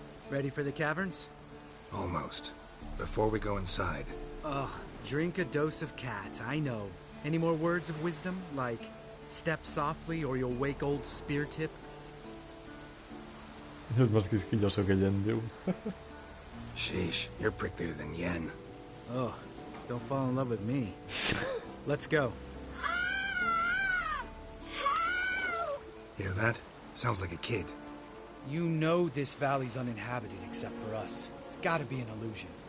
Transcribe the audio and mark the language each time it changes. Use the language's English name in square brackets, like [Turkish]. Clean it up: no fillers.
[English] Ready for the caverns? Almost. Before we go inside. Ugh, drink a dose of cat, I know. Any more words of wisdom, like step softly or you'll wake old Speartip? [Spanish] Es más quisquilloso que Yen, diu. [English] Sheesh, you're pricklier than Yen. Ugh, don't fall in love with me. Let's go. Hear that? Sounds like a kid. You know this valley's uninhabited except for us. It's gotta be an illusion.